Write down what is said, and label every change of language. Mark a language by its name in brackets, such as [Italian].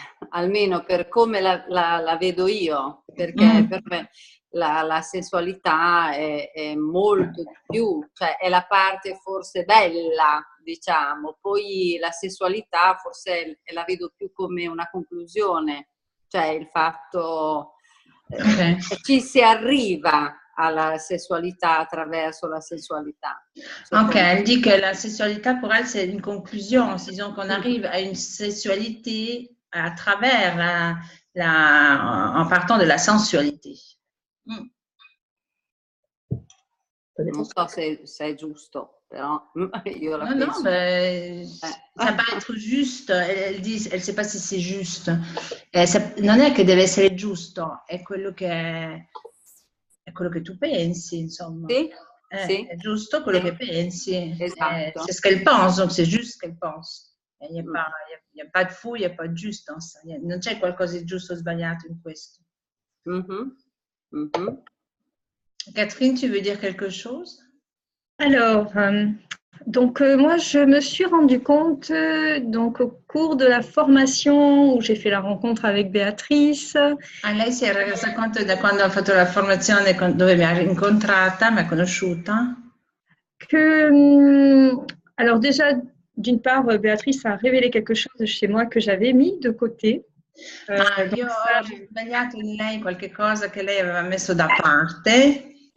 [Italian] Almeno per come la vedo io, perché per me la sensualità è molto di più, cioè è la parte forse bella, diciamo, poi la sessualità forse la vedo più come una conclusione, cioè il fatto ci si arriva alla sessualità attraverso la sensualità. [French] Ok, elle dit que la sessualité pour elle c'est une conclusion, disons qu'on arrive à une sessualité à travers en partant de la sensualité. [Italian] Non so se è giusto, però io la Non, penso. [French] ça peut être juste, elle dit, elle sait pas si c'est juste. [Italian] Non è che deve essere giusto, è quello che tu pensi, insomma. Sì, sì. È giusto quello che pensi. Esatto. [French] C'est ce qu'elle pense, donc c'est juste ce qu'elle pense. Il n'y a pas de fou, il n'y a pas de juste dans ça. [Italian] Non c'è qualcosa di giusto o sbagliato in questo. [French] Catherine, tu veux dire quelque chose? Alors, donc moi, je me suis rendu compte donc au cours de la formation où j'ai fait la rencontre avec Béatrice. [Italian] Lei si era resa conto da quando ha fatto la formazione dove mi ha incontrata, mi ha conosciuta? [French] Que, alors déjà, d'une part, Béatrice a révélé quelque chose chez moi que j'avais mis de côté. [Italian] Io ho sbagliato in lei qualche cosa che lei aveva messo da parte.